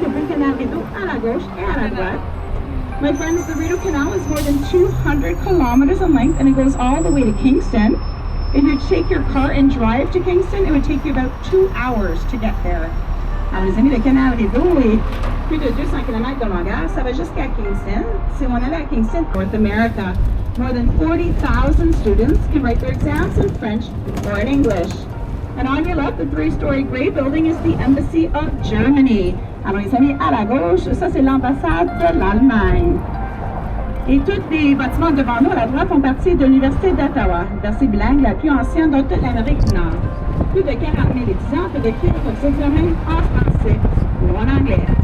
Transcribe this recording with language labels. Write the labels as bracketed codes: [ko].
[en] The big [fr] Canal Rideau à la gauche et à la droite. [en] My friends, the Rideau Canal is more than 200 kilometers in length, and it goes all the way to Kingston. If you take your car and drive to Kingston, it would take you about 2 hours to get there. [fr] Alors, les amis, le Canal Rideau est plus de 200 km de longueur. Ça va jusqu'à Kingston. Si on allait à Kingston, [en] North America, more than 40,000 students can write their exams in French or in English. And on your left, the 3-story gray building is the Embassy of Germany. [fr] Alors, les amis, à la gauche, ça c'est l'ambassade de l'Allemagne. Et tous les bâtiments devant nous, à la droite, font partie de l'Université d'Ottawa, l'université bilingue la plus ancienne de toute l'Amérique du Nord. Plus de 40 000 étudiants peuvent écrire leurs examens en français ou en anglais.